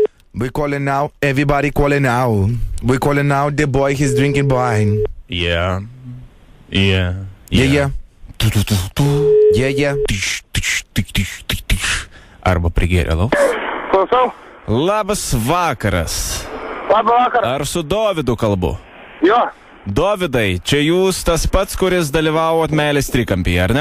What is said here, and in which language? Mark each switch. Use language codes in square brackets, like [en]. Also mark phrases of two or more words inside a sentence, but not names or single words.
[en] We calling now, everybody calling now. We calling now, the boy, he's drinking wine. Yeah. Yeah. Yeah. [lt] Arba prigėrė, lau. Klausau. Labas vakaras. Labą vakarą. Ar su Dovydu kalbu? Jo. Dovydai, čia jūs tas pats, kuris dalyvavot meilės trikampyje, ar ne?